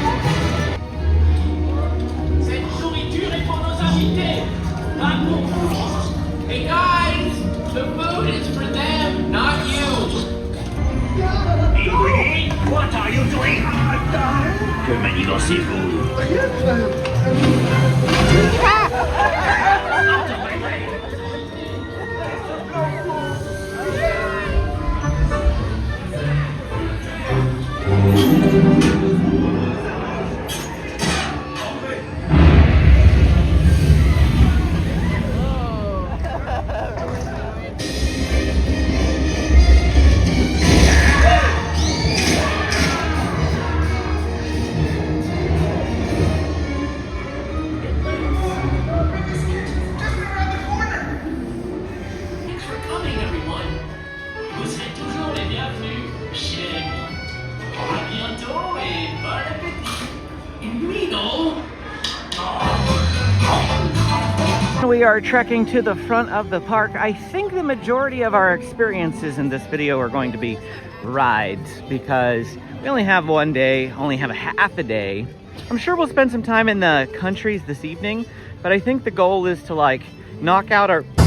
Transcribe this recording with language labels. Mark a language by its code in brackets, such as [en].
[fr] Cette nourriture est pour nos invités, pas pour vous. [en] Hey guys, the food is for them, not you. What are you doing? [fr] Que manigancez-vous? [en] Thanks for coming, everyone. [fr] Vous êtes toujours les bienvenus chez moi. À bientôt et bon appétit. [en] Mino. We are trekking to the front of the park. I think the majority of our experiences in this video are going to be rides, because we only have one day, only have a half a day. I'm sure we'll spend some time in the countries this evening, but I think the goal is to like knock out our...